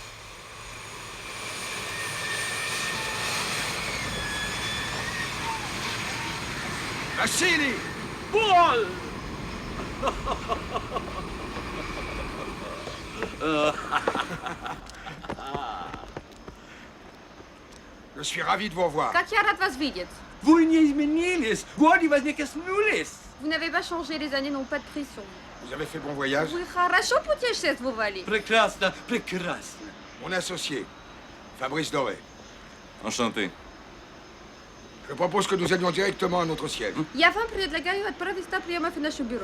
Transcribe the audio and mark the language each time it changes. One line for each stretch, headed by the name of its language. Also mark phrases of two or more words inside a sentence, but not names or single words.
French: Vassili! Paul! Je suis ravi de vous revoir.
Russian: Как я рад вас видеть. Вы не изменились. Годы вас не коснулись.
French: Vous n'avez pas changé, les années n'ont pas de prix sur vous. Vous avez fait bon voyage?
Russian: Вы хорошо путешествовали. Прекрасно, прекрасно.
French: Mon associé, Fabrice Doré. Enchanté. Je propose que nous allions directement à notre siège.
Russian: Я вам предлагаю отправить на прием в наше бюро.